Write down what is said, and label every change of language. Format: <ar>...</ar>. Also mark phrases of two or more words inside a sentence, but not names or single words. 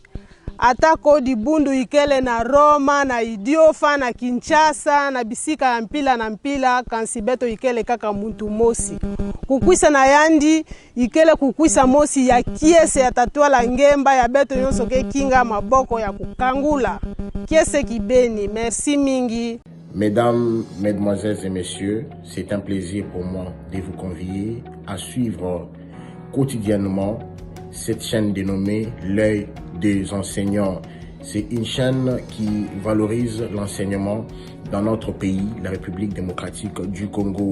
<ktu>atako dibundu ikele na Roma na Idiofa na Kinshasa na bisika ya mpila na mpila kansi beto ikele kaka muntu mosi kukwisa na yandi ikele kukwisa mosi ya kiese ya tatwala ngemba ya beto nyonso ke kinga maboko ya kukangula kiese kibeni. Merci mingi.</ktu> <fr>Mesdames, Mesdemoiselles et Messieurs, c'est un plaisir pour moi de vous convier à suivre quotidiennement cette chaîne dénommée L'œil des enseignants. C'est une chaîne qui valorise l'enseignement dans notre pays, la République démocratique du Congo.</fr>